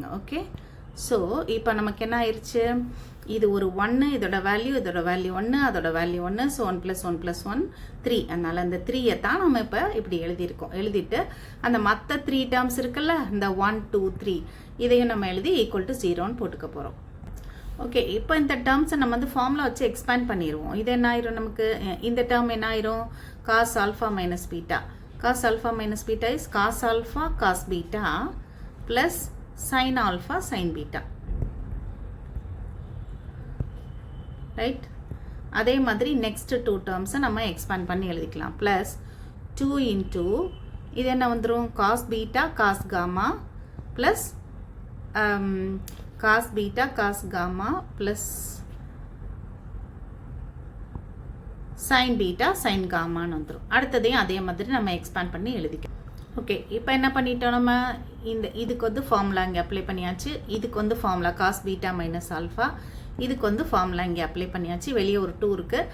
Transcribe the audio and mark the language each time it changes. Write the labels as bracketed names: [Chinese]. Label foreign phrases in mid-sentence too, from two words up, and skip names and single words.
[Tamil] ஓகே, ஸோ இப்போ நமக்கு என்ன ஆயிடுச்சு, இது ஒரு 1, இதோட வேல்யூ 1, அதோட வேல்யூ 1, ஸோ 1 + 1 + 1 3. அதனால் அந்த 3யை தான் நம்ம இப்போ இப்படி எழுதியிருக்கோம். எழுதிட்டு அந்த மற்ற 3 டேர்ம்ஸ் இருக்குல்ல, இந்த 1 2 3 இதையும் நம்ம எழுதி [English] equal to [Tamil] 0ன்னு போட்டுக்க போகிறோம். ஓகே, இப்போ இந்த டேர்ம்ஸை நம்ம வந்து ஃபார்முலா வச்சு எக்ஸ்பேண்ட் பண்ணிடுவோம். இது என்ன ஆயிரும், நமக்கு இந்த டேர்ம் என்ன ஆயிரும், [English] cos alpha minus beta. cos alpha minus beta is cos alpha cos beta plus sin alpha sin beta. [Tamil] ரைட், அதே மாதிரி [English] next 2 terms [Tamil] நம்ம எக்ஸ்பேண்ட் பண்ணி எழுதிக்கலாம். [English] plus 2 into [Tamil] இது என்ன வந்துடும், [English] cos beta cos gamma plus cos beta cos gamma plus sin beta sin gammaன்னு வந்துடும். [Tamil] அடுத்ததையும் அதே மாதிரி நம்ம எக்ஸ்பேண்ட் பண்ணி எழுதிக்கலாம். ஓகே, இப்போ என்ன பண்ணிட்டோம், நம்ம இதுக்கு வந்து ஃபார்முலா இங்கே அப்ளை பண்ணியாச்சு. இதுக்கு வந்து ஃபார்முலா [English] cos beta minus alpha, [Tamil] இதுக்கு வந்து ஃபார்முலா இங்கே அப்ளை பண்ணியாச்சு. வெளியே ஒரு 2 இருக்குது.